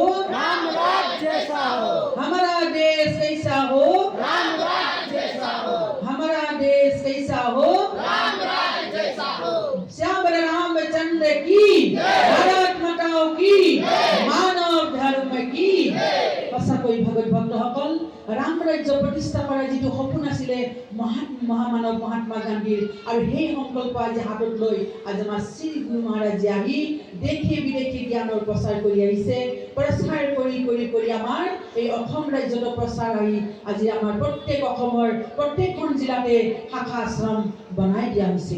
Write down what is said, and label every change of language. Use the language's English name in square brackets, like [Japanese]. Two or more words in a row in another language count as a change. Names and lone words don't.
[Hindi] राम राज्य जैसा हो। हमारा देश कैसा हो? राम राज्य जैसा हो। हमारा देश कैसा हो? राम राज्य जैसा हो। श्याम रामचंद्र की, भारत माताओं की, मानव धर्म की। [Assamese] সঁচাকৈ ভগত ভক্তসকল, ৰাম ৰাজ্য প্ৰতিষ্ঠা কৰাৰ যিটো সপোন আছিলে মহামানৱ মহাত্মা গান্ধীৰ, আৰু সেই সংকল্প আজি হাতত লৈ আজি আমাৰ শ্ৰী গুৰু মহাৰাজে আহি দেশে বিদেশে জ্ঞানৰ প্ৰচাৰ কৰি আহিছে। প্ৰচাৰ কৰি কৰি কৰি আমাৰ এই অসম ৰাজ্যত প্ৰচাৰ আহি আজি আমাৰ প্ৰত্যেক অসমৰ প্ৰত্যেকখন জিলাতে শাখা আশ্ৰম বনাই দিয়া হৈছে।